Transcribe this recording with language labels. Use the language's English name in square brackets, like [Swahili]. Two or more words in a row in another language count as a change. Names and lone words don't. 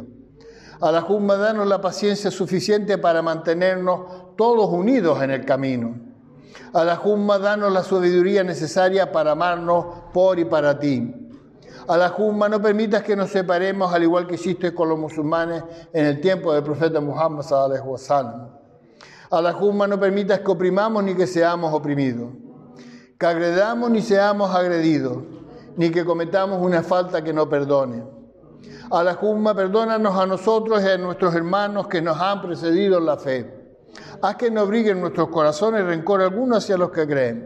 [Spanish] Allahumma danos la paciencia suficiente para mantenernos todos unidos en el camino. Allahumma danos la sabiduría necesaria para amarnos por y para ti. Allahumma no permitas que nos separemos al igual que hiciste con los musulmanes en el tiempo del profeta Muhammad [Arabic] صلى الله عليه وسلم. [Spanish] Allahumma no permitas que oprimamos ni que seamos oprimidos, que agredamos ni seamos agredidos, ni que cometamos una falta que no perdone. Allahumma perdónanos a nosotros y a nuestros hermanos que nos han precedido en la fe. Haz que no abriguen nuestros corazones rencor alguno hacia los que creen.